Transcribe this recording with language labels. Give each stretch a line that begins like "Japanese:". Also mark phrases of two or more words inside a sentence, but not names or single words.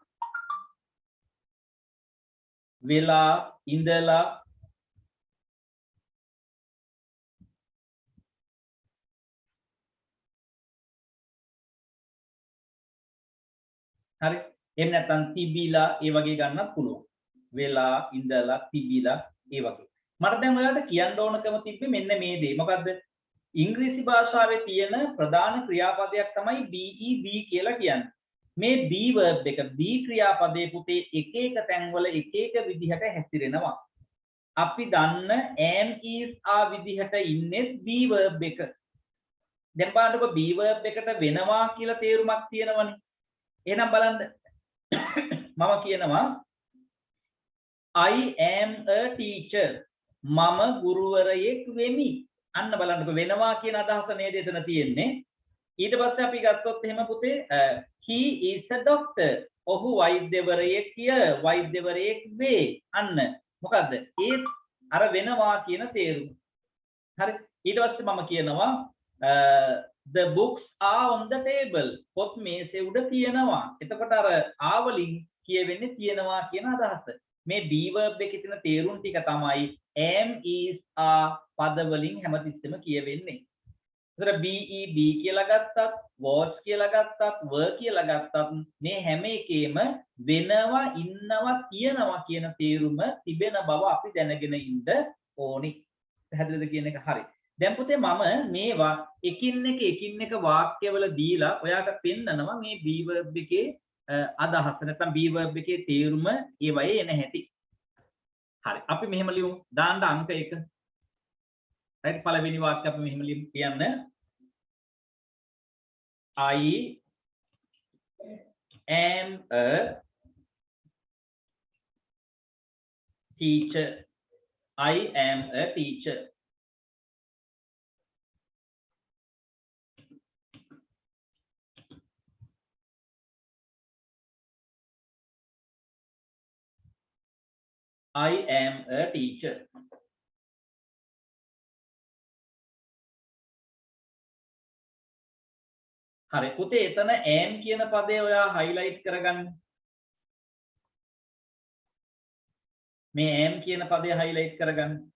Sinhala: වෙලා ඉඳලා හරි එහෙම නැත්නම් තිබිලා ඒ වගේ ගන්නත් පුළුවන් වෙලා ඉඳලා තිබිලා ඒ වගේ මට දැන් ඔයාලට කියන්න ඕනකම තිබ්බේ මෙන්න මේ දේ මොකද්ද ඉංග්‍රීසි භාෂාවේ තියෙන ප්‍රධාන ක්‍රියාපදයක් තමයි
English: be be
Sinhala: කියලා කියන්නේ මේ
English: be verb
Sinhala: එක be ක්‍රියාපදයේ පුතේ එක එක තැන්වල එක එක විදිහට හැසිරෙනවා අපි දන්න
English: am is are
Sinhala: විදිහට ඉන්නේ
English: be verb
Sinhala: එක දැන් බලන්නකො
English: be verb
Sinhala: එකට වෙනවා කියලා තේරුමක් තියෙනවනේ එහෙනම් බලන්න මම කියනවා
English: I am a teacher
Sinhala: මම ගුරුවරයෙක් වෙමි අන්න බලන්නකො වෙනවා කියන අදහස නේද එතන තියෙන්නේ ඊට පස්සේ අපි ගත්තොත් එහෙම පුතේ
English: he is a doctor
Sinhala: ඔහු වෛද්‍යවරයෙක් වේ අන්න මොකද්ද ඒ අර වෙනවා කියන තේරුම හරි ඊට පස්සේ මම කියනවා
English: the books are on the table
Sinhala: පොත් මේසේ උඩ තියෙනවා එතකොට අර ආවලින් කියවෙන්නේ තියෙනවා කියන අදහස මේ
English: be verb
Sinhala: එකේ තියෙන තේරුම් ටික තමයි
English: am is are
Sinhala: පද වලින් හැමතිස්සෙම කියවෙන්නේ ඒතර be කියලා ගත්තත් was කියලා ගත්තත් were කියලා ගත්තත් මේ හැම එකේම වෙනවා ඉන්නවා තියෙනවා කියන තේරුම තිබෙන බව අපි දැනගෙන ඉන්න ඕනි පැහැදිලිද කියන එක හරි දැන් පුතේ මම මේවා එකින් එක වාක්‍යවල දීලා ඔයාට පෙන්නනවා මේ
English: be verb
Sinhala: එකේ අදහස නැත්නම්
English: be verb
Sinhala: එකේ තේරුම ඒ වගේ එන හැටි. හරි. අපි මෙහෙම ලියමු. දාන්න අංක 1. right පළවෙනි වාක්‍යය අපි මෙහෙම ලියමු කියන්න.
English: I am a teacher. I am a teacher. I am a teacher.
Sinhala: හරි පුතේ එතන am කියන පදේ ඔයා highlight කරගන්න. මේ am කියන පදේ highlight කරගන්න.